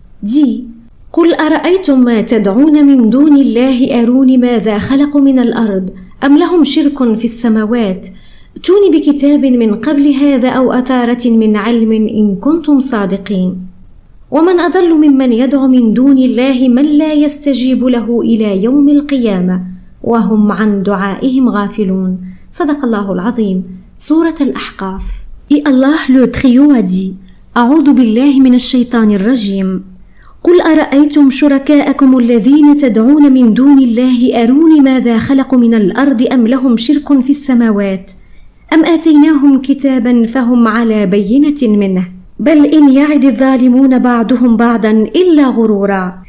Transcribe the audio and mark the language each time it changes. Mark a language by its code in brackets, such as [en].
[fr] Dis, [ar] قل أرأيتم ما تدعون من دون الله أروني ماذا خلقوا من الأرض أم لهم شرك في السماوات ائتوني بكتاب من قبل هذا أو أثارة من علم إن كنتم صادقين ومن أضل ممن يدعو من دون الله من لا يستجيب له إلى يوم القيامة وهم عن دعائهم غافلون. صدق الله العظيم. سورة الأحقاف. [fr] Et Allah le Très-Haut a dit, [ar] أعوذ بالله من الشيطان الرجيم. قل أرأيتم شركاءكم الذين تدعون من دون الله أروني ماذا خلقوا من الأرض أم لهم شرك في السماوات أم آتيناهم كتابا فهم على بينة منه بل إن يعد الظالمون بعضهم بعضا إلا غرورا.